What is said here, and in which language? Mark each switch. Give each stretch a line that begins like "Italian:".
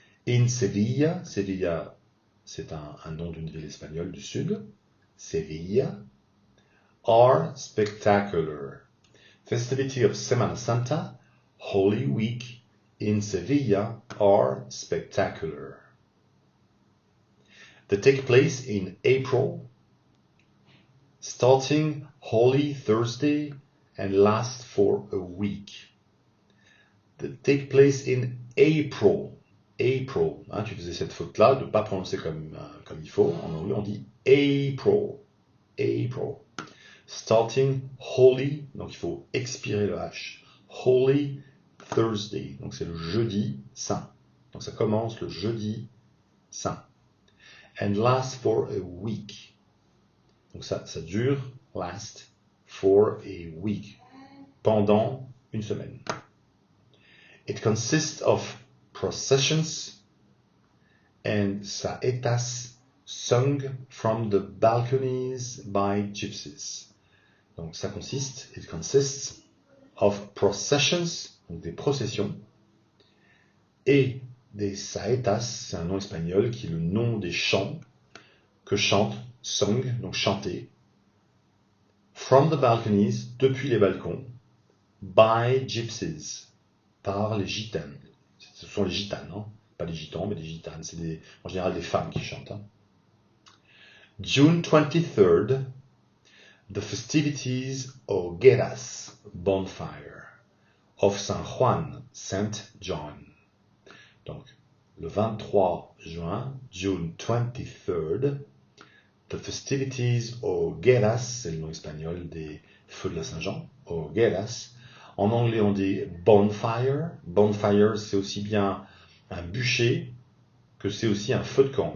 French: In Sevilla, Sevilla c'est un nom d'une ville espagnole du sud, Sevilla,
English: are spectacular. Festivity of Semana Santa, Holy Week in Sevilla are spectacular. They take place in April, starting Holy Thursday and last for a week. They take place in April. April.
French: Hein, tu faisais cette faute-là de ne pas prononcer comme il faut. En anglais, on dit April. April.
English: Starting Holy,
French: donc il faut expirer le H.
English: Holy Thursday,
French: donc c'est le jeudi saint. Donc ça commence le jeudi saint.
English: And last for a week.
French: Donc ça dure,
English: last for a week.
French: Pendant une semaine.
English: It consists of processions and saetas sung from the balconies by gypsies.
French: Donc ça consiste,
English: it consists of processions,
French: donc des processions, et des saetas, c'est un nom espagnol qui est le nom des chants que chantent,
English: sung,
French: donc chanter,
English: from the balconies,
French: depuis les balcons,
English: by gypsies,
French: par les gitanes. Ce sont les gitanes, hein? Pas les gitans, mais les gitanes. C'est en général des femmes qui chantent. Hein?
English: June 23rd, the festivities Hogueras Bonfire of San Juan, St. John.
French: Donc, le 23 juin,
English: June 23rd, the festivities Hogueras,
French: c'est le nom espagnol des feux de la Saint-Jean, Hogueras. En anglais, on dit
English: bonfire.
French: Bonfire, c'est aussi bien un bûcher que c'est aussi un feu de camp.